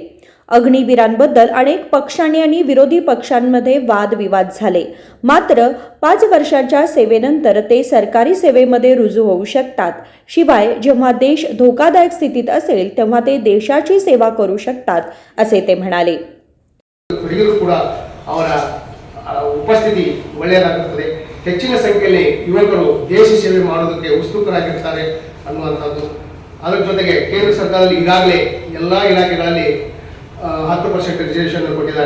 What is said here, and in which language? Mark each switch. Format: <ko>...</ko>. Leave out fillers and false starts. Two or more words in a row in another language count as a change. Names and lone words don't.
<mr>अग्निवीरांबद्दल अनेक पक्षांनी आणि विरोधी पक्षांमध्ये वादविवाद झाले, मात्र 5 वर्षाच्या सेवेनंतर ते सरकारी सेवेमध्ये रुजू होऊ शकतात। शिवाय जेव्हा देश धोकादायक स्थितीत असेल तेव्हा ते देशाची सेवा करू शकतात, असे ते म्हणाले।</mr> <kn>ಉಪಸ್ಥಿತಿ ಒಳ್ಳೆಯದಾಗುತ್ತದೆ। ಹೆಚ್ಚಿನ ಸಂಖ್ಯೆಯಲ್ಲಿ ಯುವಕರು ದೇಶ ಸೇವೆ ಮಾಡೋದಕ್ಕೆ ಉತ್ಸುಕರಾಗಿರ್ತಾರೆ ಅನ್ನುವಂಥದ್ದು। ಅದರ ಜೊತೆಗೆ ಕೇಂದ್ರ ಸರ್ಕಾರದಲ್ಲಿ ಈಗಾಗಲೇ ಎಲ್ಲ ಇಲಾಖೆಗಳಲ್ಲಿ 10% ರಿಸರ್ವೇಷನ್ ಕೊಟ್ಟಿದ್ದಾರೆ।</kn>